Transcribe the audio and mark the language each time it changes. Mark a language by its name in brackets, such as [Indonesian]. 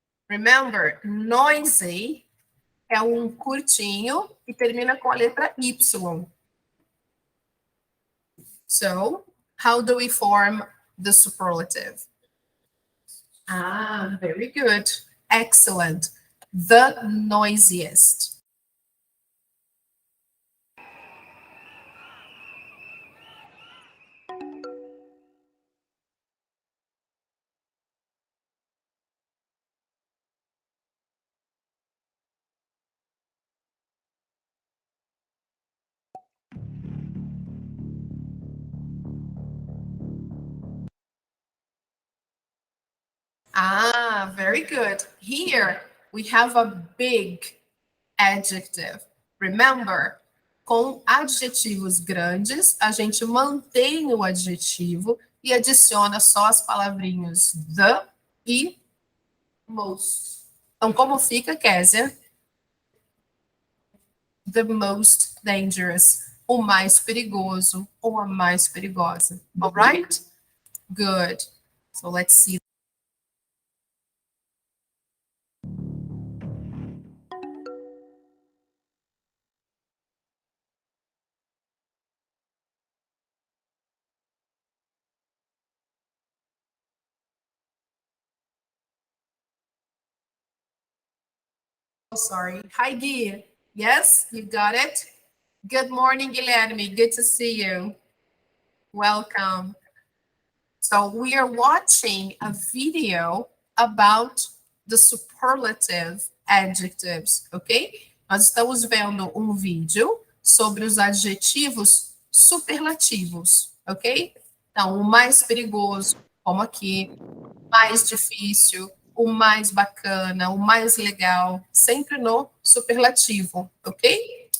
[Portuguese] Remember, noisy é um curtinho e termina com a letra Y. [English] So, how do we form the superlative? Ah, very good. Excellent. The noisiest. Ah, very good. Here we have a big adjective. [Portuguese] Remember, com adjetivos grandes, a gente mantém o adjetivo e adiciona só as palavrinhas the e most. Então, como fica, Kézia? [English] The most dangerous. [Portuguese] O mais perigoso ou a mais perigosa. [English] All right? Good. So let's see. Oh, sorry. Hi, Gui. Yes, you got it? Good morning, Guilherme. Good to see you. Welcome. So we are watching a video about the superlative adjectives, ok? [Portuguese] Nós estamos vendo um vídeo sobre os adjetivos superlativos, ok? Então, o mais perigoso, como aqui, mais difícil, o mais bacana, o mais legal, sempre no superlativo, ok?